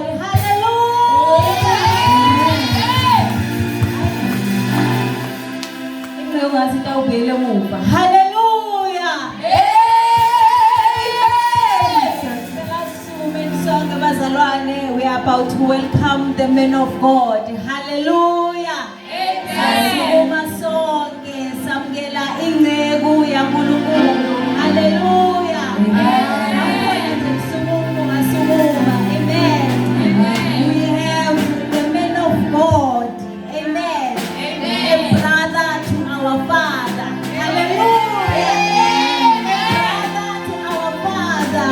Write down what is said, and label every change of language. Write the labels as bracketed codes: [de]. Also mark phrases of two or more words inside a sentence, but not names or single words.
[en] Hallelujah. Hallelujah. We are about to welcome the men of God. Hallelujah. [ss] Sasukuma sonke samukela inceku yaNkulunkulu. [en] Hallelujah. Amen. We have the men of God. Amen. A brother to our Father. Hallelujah. Brother to our Father.